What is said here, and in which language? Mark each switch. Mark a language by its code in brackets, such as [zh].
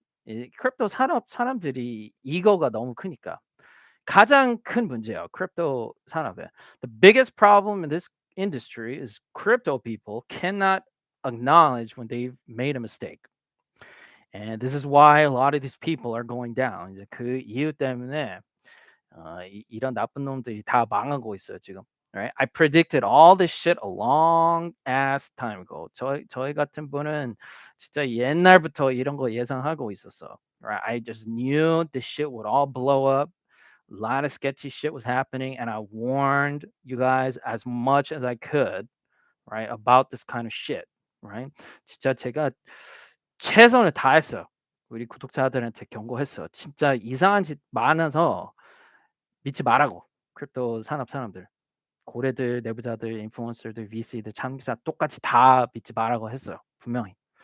[ko] 이 크립토 산업 사람들이 이거가 너무 크니까. 가장 큰 문제예요. 크립토 산업에. [en] The biggest problem in this industry is crypto people cannot acknowledge when they've made a mistake. And this is why a lot of these people are going down. [ko] 이제 그 이유 때문에 이런 나쁜 놈들이 다 망하고 있어요 지금. [en] Right? I predicted all this shit a long ass time ago. [ko] 저희 같은 분은 진짜 옛날부터 이런 거 예상하고 있었어. [en] Right? I just knew this shit would all blow up. A lot of sketchy shit was happening, and I warned you guys as much as I could, right, about this kind of shit. Right? [ko] 진짜 제가 최선을 다했어요. 우리 구독자들한테 경고했어요. 진짜 이상한 짓 많아서 믿지 말라고. 크립토 산업 사람들. 고래들, 내부자들, 인플루언서들, VC들, 참기사 똑같이 다 믿지 말라고 했어요. 분명히.